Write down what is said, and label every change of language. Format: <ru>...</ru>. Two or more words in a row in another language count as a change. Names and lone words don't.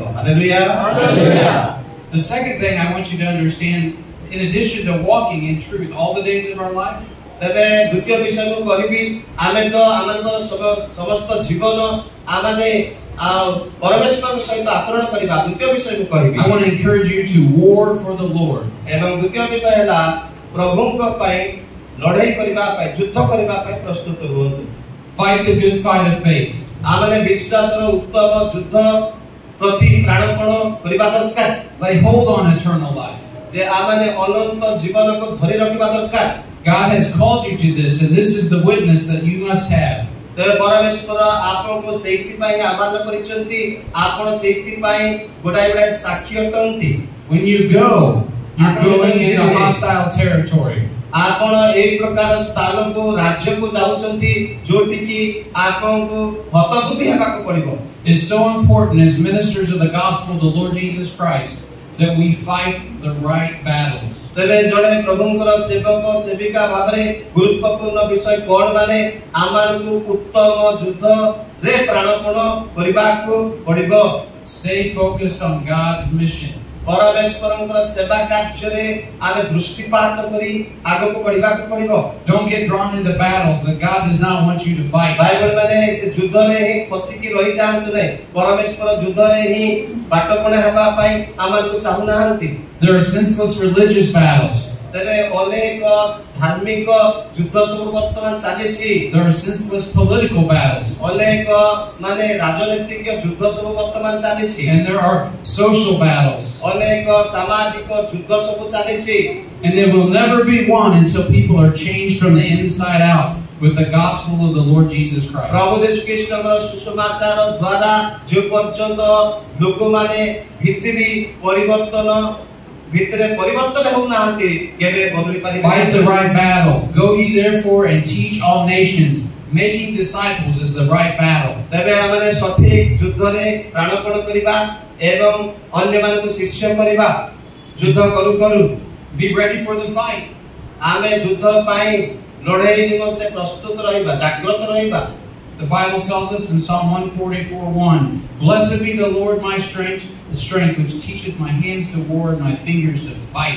<or>ହାଲେଲୁୟା।</or> <en>The second thing I want you to understand, in addition to walking in truth all the days of our life,</en> <or>ତେବେ ଦ୍ୱିତୀୟ ବିଷୟ ମୁଁ କହିବି, ଆମେ ତ ଆମଙ୍କ ସମସ୍ତ ଜୀବନ ଆମେ ପରମେଶ୍ୱରଙ୍କ ସହିତ ଆଚରଣ କରିବା। ଦ୍ୱିତୀୟ ବିଷୟ ମୁଁ କହିବି,</or> <en>I want to encourage you to war for the Lord.</en> <or>ଏବଂ ଦ୍ୱିତୀୟ ବିଷୟ ହେଲା ପ୍ରଭୁଙ୍କ ପାଇଁ ଲଢ଼େଇ କରିବା ପାଇଁ, ଯୁଦ୍ଧ କରିବା ପାଇଁ ପ୍ରସ୍ତୁତ ହୁଅନ୍ତୁ।</or> <en>Fight the good fight of faith.</en> <or>ଆମେ ବିଶ୍ୱାସର ଉତ୍ତମ ଯୁଦ୍ଧ ପ୍ରତି ପ୍ରାଣପଣ କରିବା ଦରକାର।</or> <en>Lay hold on eternal life.</en> <or>ଯେ ଆମେ ଅନନ୍ତ ଜୀବନକୁ ଧରି ରଖିବା ଦରକାର।</or> <en>God has called you to this, and this is the witness that you must have.</en> <or>ତେବେ ପରମେଶ୍ୱର ଆପଣଙ୍କୁ ସେଇଥିପାଇଁ ଆହ୍ୱାନ କରିଛନ୍ତି, ଆପଣ ସେଇଥିପାଇଁ ଗୋଟାଏ ସାକ୍ଷୀ ଅଟନ୍ତି।</or> <en>When you go, you're going into hostile territory.</en> <or>ଆପଣ ଏହି ପ୍ରକାର ସ୍ଥାନକୁ ରାଜ୍ୟକୁ ଯାଉଛନ୍ତି ଯୋଉଠିକି ଆପଣଙ୍କୁ ହତବୁଦ୍ଧି ହେବାକୁ ପଡ଼ିବ।</or> <en>It's so important as ministers of the gospel of the Lord Jesus Christ that we fight the right battles.</en> <or>ତେବେ ଜଣେ ପ୍ରଭୁଙ୍କର ସେବକ ସେବିକା ଭାବରେ ଗୁରୁତ୍ୱପୂର୍ଣ୍ଣ ବିଷୟ କଣ ମାନେ ଆମକୁ ଉତ୍ତମ ଯୁଦ୍ଧରେ ପ୍ରାଣପଣ କରିବାକୁ ପଡ଼ିବ।</or> <en>Stay focused on God's mission.</en> <or>ପରମେଶ୍ୱରଙ୍କର ସେବା କାର୍ଯ୍ୟରେ ଆମେ ଦୃଷ୍ଟିପାତ କରି ଆଗକୁ ବଢ଼ିବାକୁ ପଡ଼ିବ।</or> <en>Don't get drawn into battles that God does not want you to fight.</en> <or>ଭାଇଭଉଣୀ ମାନେ ସେ ଯୁଦ୍ଧରେ ହିଁ ଫସିକି ରହିଯାଆନ୍ତୁ ନାହିଁ। ପରମେଶ୍ୱର ଯୁଦ୍ଧରେ ହିଁ ବାଟପଣା ହେବା ପାଇଁ ଆମକୁ ଚାହୁଁନାହାନ୍ତି।</or> <en>There are senseless religious battles.</en> <or>ତେବେ ଅନେକ ଧାର୍ମିକ ଯୁଦ୍ଧ ସବୁ ବର୍ତ୍ତମାନ ଚାଲିଛି।</or> <en>There are senseless political battles.</en> <or>ଅନେକ ମାନେ ରାଜନୈତିକ ଯୁଦ୍ଧ ସବୁ ବର୍ତ୍ତମାନ ଚାଲିଛି।</or> <en>And there are social battles.</en> <or>ଅନେକ ସାମାଜିକ ଯୁଦ୍ଧ ସବୁ ଚାଲିଛି।</or> <en>And they will never be won until people are changed from the inside out with the gospel of the Lord Jesus Christ.</en> <or>ପ୍ରଭୁ ଯୀଶୁ ଖ୍ରୀଷ୍ଟଙ୍କର ସୁସମାଚାର ଦ୍ୱାରା ଯେ ପର୍ଯ୍ୟନ୍ତ ଲୋକମାନେ ଭିତରି ପରିବର୍ତ୍ତନ ଭିତରେ ପରିବର୍ତ୍ତନ ହେଉନାହାନ୍ତି କେବେ ବଦଳି ପାରିବେ</or> <en>Fight the right battle. Go ye therefore and teach all nations. Making disciples is the right battle.</en> <or>ତେବେ ଆମେ ସଠିକ ଯୁଦ୍ଧରେ ପ୍ରାଣପଣ କରିବା ଏବଂ ଅନ୍ୟମାନଙ୍କୁ ଶିଷ୍ୟ କରିବା ଯୁଦ୍ଧ କରୁ କରୁ</or> <en>Be ready for the fight.</en> <or>ଆମେ ଯୁଦ୍ଧ ପାଇଁ ଲଢ଼େଇ ନିମନ୍ତେ ପ୍ରସ୍ତୁତ ରହିବା ଜାଗ୍ରତ ରହିବା</or> <en>The Bible tells us in Psalm 144:1, Blessed be the Lord my strength which teacheth my hands to war and my fingers to fight.</en>